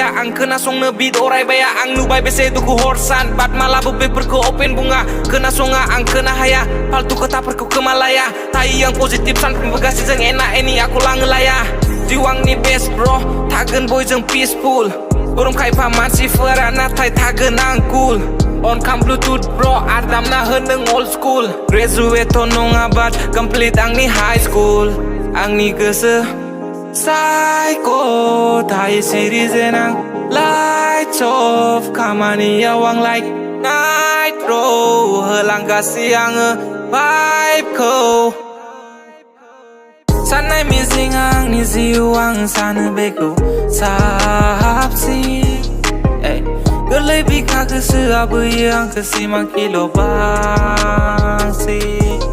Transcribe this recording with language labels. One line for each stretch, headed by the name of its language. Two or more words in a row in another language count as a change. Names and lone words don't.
Bodo: आं खोनासंनो बिट अरायबाया आं नुबाय बेसे दुखु हर सान बाट मालाबो बेफोरखौ अपेन बुङा खोनासङा आं खोनाहाया फाल्तु खोथाफोरखौ खोमालाया थायो आं पजिटिभ सानफ्रोमबो गासैजों एना एनि आखल आङो लाया जिउ आंनि
English: best bro
Bodo: थागोन बयजों पिसफुल गरम खायफा मानसिफोरा नाथाय थागोन आं कुल
English: On cam bluetooth bro
Bodo: आरदामना हो नों
English: old school Graduate
Bodo: थ' नङा बाट complete आंनि
English: high school
Bodo: आंनि गोसो साइक' थायो सिरि जेन आं
English: lights off
Bodo: खामानियाव आं
English: like nitro
Bodo: होलांगासि आङो vibe-खौ साननाय मिजिं आंनि जिउ आं सानो बेखौ साबसिन गोरलै बिखा गोसोआ बोयो आंखौ सिमांखिल' बांसिन